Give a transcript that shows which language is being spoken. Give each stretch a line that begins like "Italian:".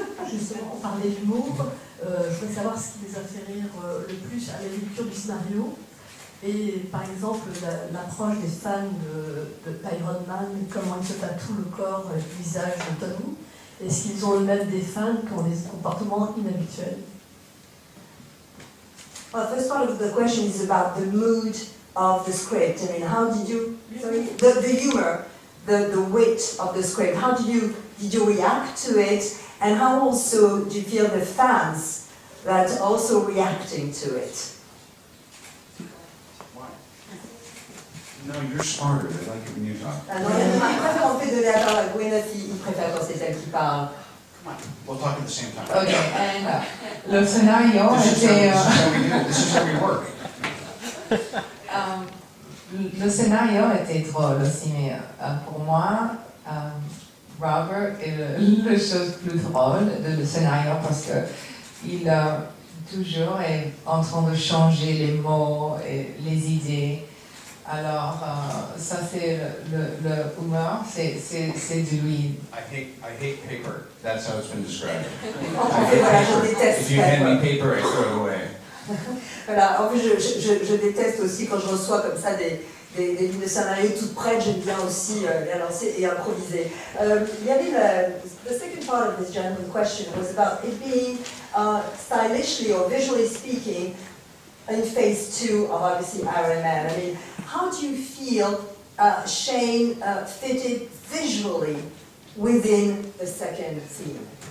French: Justement, on parlait d'humour. Je voudrais savoir ce qui les a fait rire le plus à la lecture du scénario. Et par exemple, l'approche des fans d'Iron Man, comment ils se tatouent le corps et le visage de Tony. Est-ce qu'ils ont eux-mêmes des fans qui ont des comportements inhabituels?
English: Well, the first part of the question is about the mood of the script. I mean, how did you, the humor, the wit of the script, how did you react to it, and how also do you feel the fans that also reacting to it? No, you're smarter. They like it when you talk.
French: Ah non, il préfère en fait donner la parole à Gwyneth, il préfère quand c'est elle qui parle.
English: Come on, we'll talk at the same time.
French: Ok, le scénario
English: This
French: était...
English: is how we do it. This is how we work.
French: Le scénario était drôle aussi, mais pour moi, Robert est la chose plus drôle de le scénario parce qu'il toujours est en train de changer les mots et les idées. Alors, ça c'est le humeur, c'est de lui.
English: I hate paper. That's how it's been described.
French: En fait, voilà, je déteste.
English: If you hand me paper, I throw it away.
French: Voilà, en fait, je déteste aussi quand je reçois comme ça des lignes de scénario toutes prêtes, j'aime bien aussi les lancer et improviser. Il y avait
English: the second part of this gentleman's question was about it being stylishly or visually speaking in phase 2 of obviously Iron Man. I mean, how do you feel Shane fitted visually within the second scene?